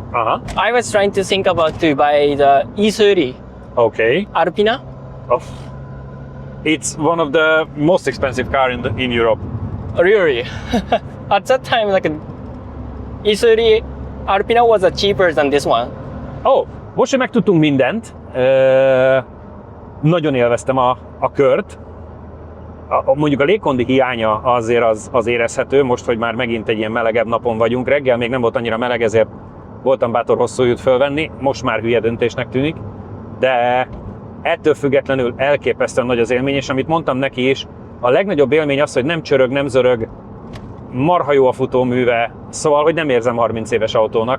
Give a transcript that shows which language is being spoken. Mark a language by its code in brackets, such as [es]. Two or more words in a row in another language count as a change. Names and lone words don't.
[en] I was trying to think about to buy the E30 Okay. Alpina. Oh. It's one of the most expensive car in Europe. Really? At that time, like E30 Alpina was cheaper than this one. [hu] Most, hogy megtudtunk mindent, nagyon élveztem a kört. Mondjuk a légkondi hiánya azért az érezhető, most, hogy már megint egy ilyen melegebb napon vagyunk. Reggel még nem volt annyira meleg, ezért voltam bátor hosszú út fölvenni, most már hülye döntésnek tűnik, de ettől függetlenül elképesztően nagy az élmény, és amit mondtam neki is, a legnagyobb élmény az, hogy nem csörög, nem zörög, marha jó a futóműve, szóval, hogy nem érzem 30 éves autónak.